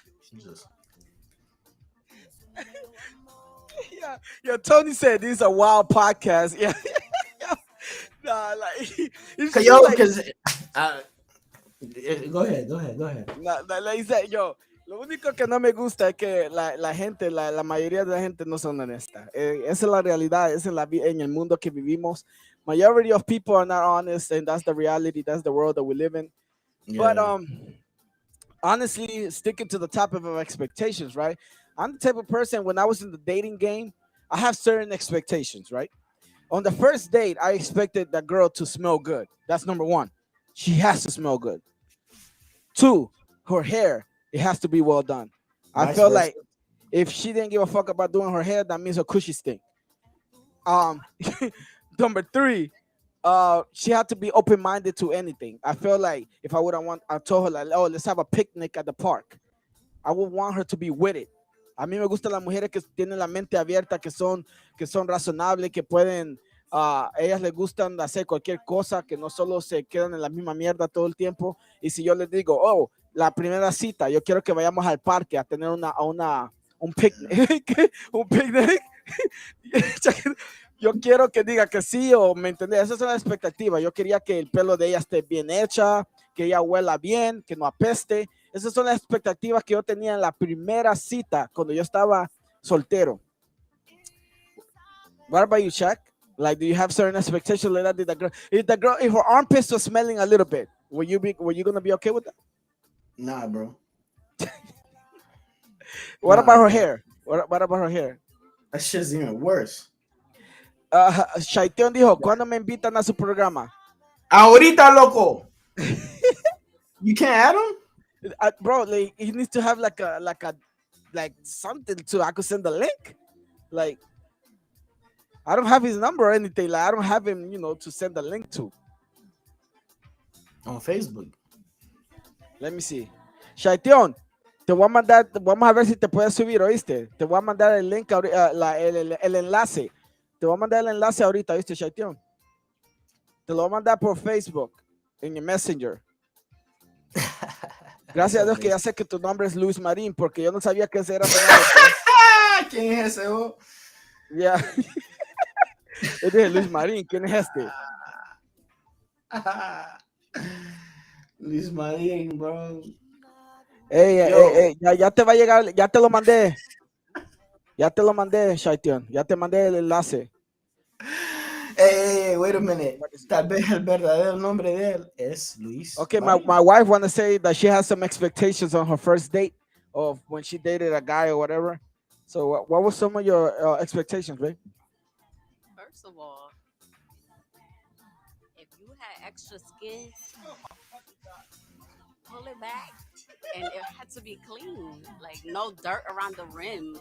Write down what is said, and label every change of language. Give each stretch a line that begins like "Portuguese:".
English: Jesus. Yeah, yeah. Tony said this is a wild podcast. Yeah, yeah. Nah, like it's Cause yo, Like, cause go ahead, go ahead, go ahead.
Spanish: like dice, yo, lo único que no me gusta es que la gente, la mayoría de la gente no son honestas. Esa es la realidad, esa es en el mundo que vivimos.
English: Majority of people are not honest, and that's the reality. That's the world that we live in. But Yeah, honestly, sticking to the topic of expectations, right? I'm the type of person when I was in the dating game, I have certain expectations, right? On the first date, I expected that girl to smell good. That's number one. She has to smell good. Two, her hair, it has to be well done. I vice felt versa. like if she didn't give a fuck about doing her hair, that means her cushy stink. Um, number three, she had to be open minded to anything. I felt like if I told her like, oh, let's have a picnic at the park. I would want her to be with it.
Spanish: A mí me gustan las mujeres que tienen la mente abierta, que son razonables, que pueden, ellas les gustan hacer cualquier cosa, que no solo se quedan en la misma mierda todo el tiempo. Y si yo les digo, oh, la primera cita, yo quiero que vayamos al parque a tener un picnic, un picnic, yo quiero que diga que sí o me entendés, esa es la expectativa. Yo quería que el pelo de ella esté bien hecha, que ella huela bien, que no apeste. Esas son las expectativas que yo tenía en la primera cita cuando yo estaba soltero.
English: What about you, Shaq? Like, do you have certain expectations like that? Did if her armpits were smelling a little bit, were you gonna be okay with that? Nah, bro. What Nah, about her hair? What about her hair? That shit's even worse.
Spanish: Shaiteon dijo, ¿cuándo me invitan a su programa? Ahorita, loco.
English: You can't add him? Bro, like, he needs to have like something to I could send the link. Like, I don't have his number or anything. Like, I don't have him, to send the link to. On Facebook. Let me see.
Spanish: Shaiteon, te voy a mandar, vamos a ver si te puedes subir, ¿oíste? Te voy a mandar el link, el enlace. Te voy a mandar el enlace ahorita, ¿oíste, Shaiteon? Te lo voy a mandar por Facebook, en el Messenger. Gracias a Dios que ya sé que tu nombre es Luis Marín, porque yo no sabía que ese era tu nombre. ¿Quién es ese? Oh? Ya. Yo dije, Luis Marín, ¿quién es este? Luis Marín, bro. Ey, ya te va a llegar, ya te lo mandé. Ya te lo mandé, Shaition. Ya te mandé el enlace.
English: Hey, wait a minute.
Spanish: Tal vez el verdadero nombre de él es Luis.
English: Okay, my wife want to say that she has some expectations on her first date of when she dated a guy or whatever. So what were some of your expectations, babe? First of all, if you had extra skin, pull it back, and it had to be clean, like no dirt around the rim.